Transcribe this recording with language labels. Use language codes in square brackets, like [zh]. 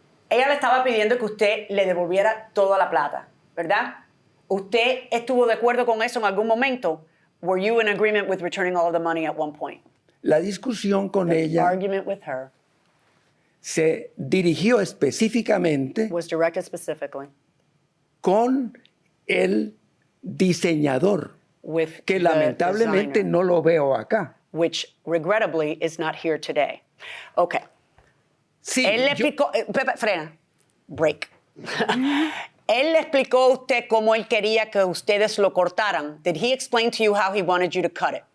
[es] Ella le estaba pidiendo que usted le devolviera toda la plata, ¿verdad? ¿Usted estuvo de acuerdo con eso en algún momento? [en] Were you in agreement with returning all of the money at one point? [es] La discusión con ella [en] Argument with her [es] se dirigió específicamente [en] was directed specifically [es] con el diseñador, [en] with [es] que [en] the [es] lamentablemente [en] designer, [es] no lo veo acá. [en] which regrettably is not here today. Okay. [es] Sí, Él le yo- explicó, Pepe, frena, [en] break. [es] Él le explicó a usted cómo él quería que ustedes lo cortaran. [en] Did he explain to you how he wanted you to cut it?